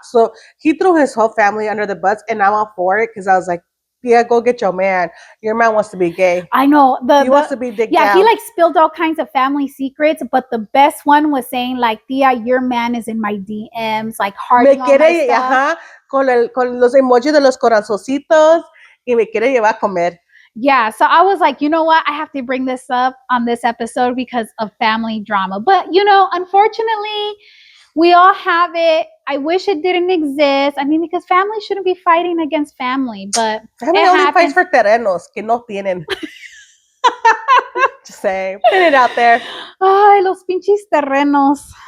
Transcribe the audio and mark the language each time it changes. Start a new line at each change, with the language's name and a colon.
English: So he threw his whole family under the bus, and I'm all for it because I was like, yeah, go get your man. Your man wants to be gay. I know. He wants to be digged down. He like spilled all kinds of family secrets, but the best one was saying like, Tia, your man is in my DMs, like hearting all my stuff.
Spanish: Con los emojis de los corazoncitos y me quiere llevar a comer.
English: Yeah, so I was like, you know what? I have to bring this up on this episode because of family drama. But, unfortunately, we all have it. I wish it didn't exist. I mean, because family shouldn't be fighting against family, but family only fights for
Spanish: terrenos que no tienen.
English: Just saying, put it out there.
Spanish: Ay, los pinches terrenos.